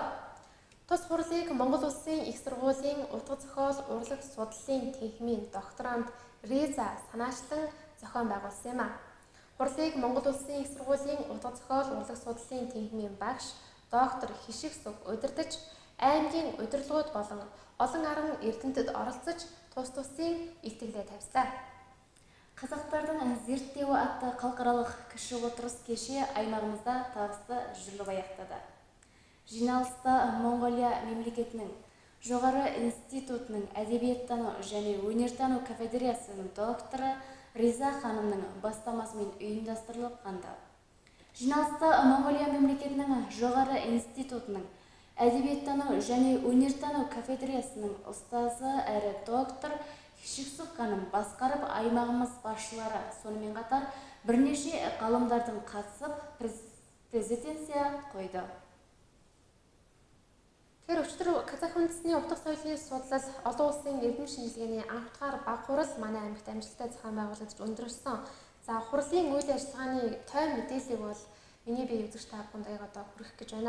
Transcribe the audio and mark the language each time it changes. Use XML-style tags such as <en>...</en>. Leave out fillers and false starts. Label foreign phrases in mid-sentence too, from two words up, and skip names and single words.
<mn>Тус хурлыг Монгол Улсын их сургуулийн утга зохиол урлаг судлалын тэнхимийн докторант Риза санаачлан зохион байгуулсан юм а. Хурлыг Монгол Улсын их сургуулийн утга зохиол урлаг судлалын тэнхимийн багш доктор Хишиг Сүг удирдаж, аймгийн удирдлагууд болон олон арга эрдэмтэд оролцож тус тусын илтгэлээ тавьлаа.</mn> <kk>Қазақтардың зерттеуі атты халықаралық кіші отырыс кеші аймағымызда табысты жүріп аяқтады. Жиналыста Монғолия мемлекетінің жоғары институтының әдебиеттану және өнертану кафедриясының докторы Риза ханымның бастамасымен ұйымдастырылып қанды. Жиналыста Монғолия мемлекетінің жоғары институтының әдебиеттану және өнертану кафедриясының ұстазы әрі доктор Хишиксук ханым басқарып, аймағымыз басшылары сонымен қатар бірнеше ғалымдардың қатысып презентация қойды.</kk> <mn>Тэгэхээр өчигдөр Казах үндэстний утга соёлын судлал олон улсын эрдэм шинжилгээний анх дугаар баг хурал манай аймагт амжилттай зохион байгуулагдаж өндөрлсөн. За хурлын үйл ажиллагааны тойм мэдээллийг бол миний бие үзэгч та бүхэнд одоо хүргэх гэж байна.</mn>